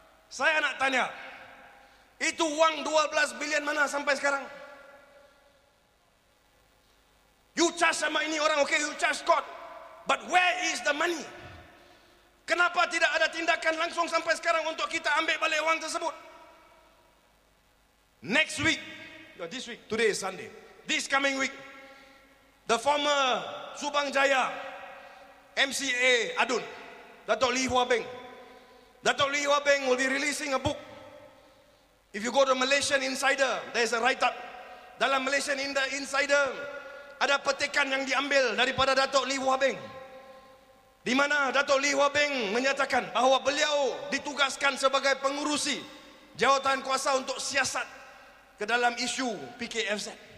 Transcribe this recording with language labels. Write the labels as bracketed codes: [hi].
[ms] Saya nak tanya, itu wang 12 bilion mana sampai sekarang? [en] You charge [ms] sama ini orang, [en] okey, you charge court. But where is the money? [ms] Kenapa tidak ada tindakan langsung sampai sekarang untuk kita ambil balik wang tersebut? [en] Next week, this week, today is Sunday. This coming week, the former Subang Jaya MCA Adun, Dato' Lee Hua Beng. Dato' Lee Hua Beng will be releasing a book. If you go to Malaysian Insider, there's a write-up. [ms] Dalam Malaysian Insider, ada petikan yang diambil daripada Dato' Lee Hua Beng, di mana Dato' Lee Hua Beng menyatakan bahawa beliau ditugaskan sebagai pengurusi jawatan kuasa untuk siasat ke dalam isu PKFZ.